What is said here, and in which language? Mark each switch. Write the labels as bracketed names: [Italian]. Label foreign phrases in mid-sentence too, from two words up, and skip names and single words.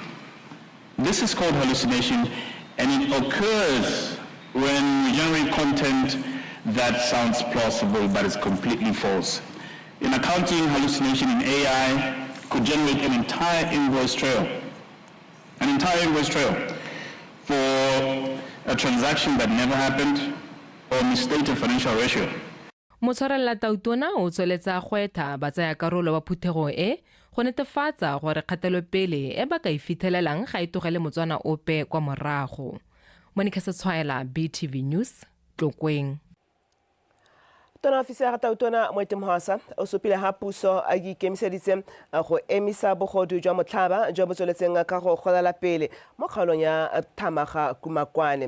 [English] This is called hallucination, and it occurs when we generate content that sounds plausible but is completely false. In accounting, hallucination in AI could generate an entire invoice trail for a transaction that never happened or misstate a financial ratio. [Tswana] Motshwarela Tautona o tsweletsa gwetha ba tsaya karolo ba phuthego e go netefatsa gore kgatelopele e ba ka ifitlhelelang ga e tlogele motswana ope kwa morago. Monica Setshwaela, BTV News, Tlokweng. Tona ofisera Tautona Moetemohasa o supile ha puso a ikemiseditse go emisa bogodu jwa motlhaba jo bo tsweletseng ka go golela pele mo kgaolong ya Thamaga Kumakwane.